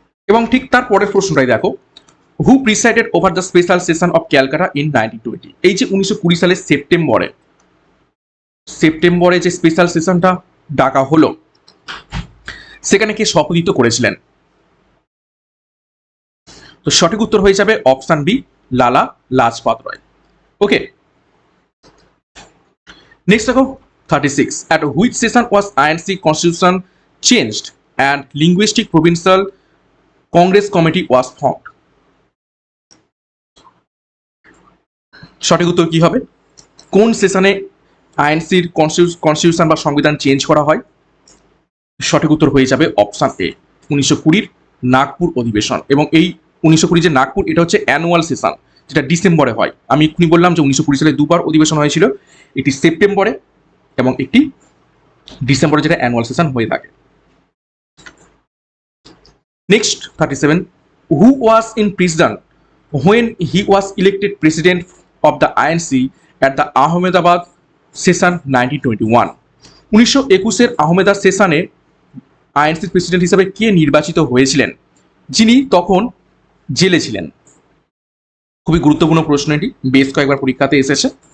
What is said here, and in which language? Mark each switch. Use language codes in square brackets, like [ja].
[bn] এবং ঠিক তার পরের প্রশ্নটাই দেখো, [en] Who presided over the special session of Calcutta in 1920? [bn] এই যে 1920 সালের সেপ্টেম্বরে যে স্পেশাল সেশনটা ডাকা হলো, সেখানে কে সভাপতিত্ব করেছিলেন? তো সঠিক উত্তর হয়ে যাবে অপশন বি, লালা লাজপত রায়। [en] Okay, next দেখো 36, at which session was INC constitution changed and linguistic provincial congress committee was formed? [bn] সঠিক উত্তর কি হবে, কোন সেশনে আইএনসির কনস্টিটিউশন বা সংবিধান চেঞ্জ করা হয়? সঠিক উত্তর হয়ে যাবে অপশন এ, 1920 নাগপুর অধিবেশন। এবং এই 1920 যে নাগপুর, এটা হচ্ছে অ্যানুয়াল সেশন, যেটা ডিসেম্বরে হয়। আমি এক্ষুনি বললাম যে 1920 সালে দুবার অধিবেশন হয়েছিল, একটি সেপ্টেম্বরে এবং একটি ডিসেম্বরে, যেটা অ্যানুয়াল সেশন হয়ে থাকে। [en] Next 37, who was in prison when he was elected president of the INC at the Ahmedabad session 1921? [bn] 1921-এর আহমেদা সেশনে আইএনসির প্রেসিডেন্ট হিসেবে কে নির্বাচিত হয়েছিলেন, যিনি তখন জেলে ছিলেন? খুবই গুরুত্বপূর্ণ প্রশ্ন, এটি বেশ কয়েকবার পরীক্ষাতে এসেছে।